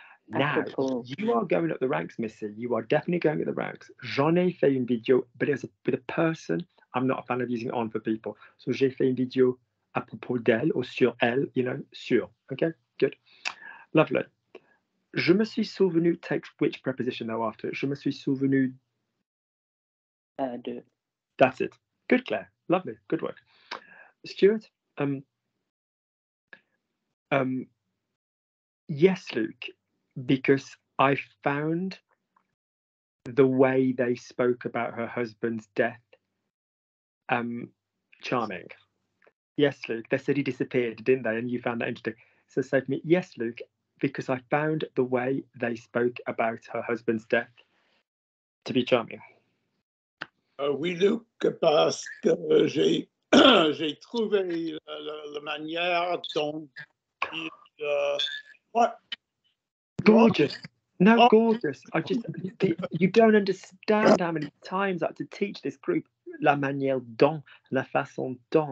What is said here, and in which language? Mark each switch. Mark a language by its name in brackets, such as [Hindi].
[English] Now, you are going up the ranks, Missy. You are definitely going up the ranks. [French] J'en ai fait une vidéo, [English] but it was with a person. I'm not a fan of using on for people. [French] So j'ai fait une vidéo à propos d'elle ou sur elle, sur. [English] Okay, good. Lovely. [French] Je me suis souvenu [English] takes which preposition though after? [French] Je me suis souvenu de. [English] That's it. Good, Claire. Lovely. Good work. Stuart, yes, Luke, because I found the way they spoke about her husband's death charming. Yes, Luke, they said he disappeared, didn't they? And you found that interesting. So say to me, yes, Luke, because I found the way they spoke about her husband's death to be charming. [French] Oui, Luc, parce que j'ai trouvé la manière dont [English] what? Gorgeous. No, gorgeous. You don't understand how many times I had to teach this group. [French] la manière dont, la façon dont.